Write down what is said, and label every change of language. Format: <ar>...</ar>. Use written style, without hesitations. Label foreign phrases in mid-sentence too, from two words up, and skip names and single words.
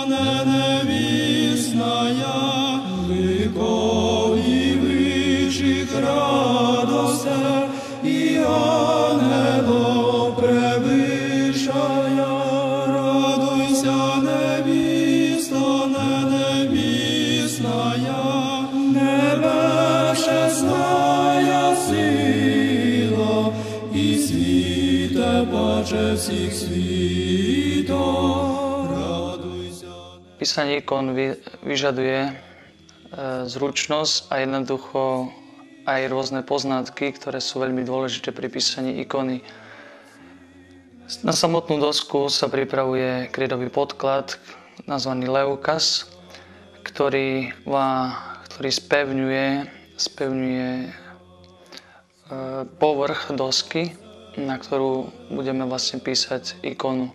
<cu>небесная, ликов и высших радостях и ангелов превыщая, радуйся, невеста небесная, небесная сила и світе паче всіх світов, радуйся.</cu> <sk>Písanie ikon vyžaduje zručnosť a jednoducho aj rôzne poznatky, ktoré sú veľmi dôležité pri písaní ikony. Na samotnú dosku sa pripravuje krédový podklad nazvaný leukaz, ktorý spevňuje povrch dosky, na ktorú budeme vlastne písať ikonu.</sk>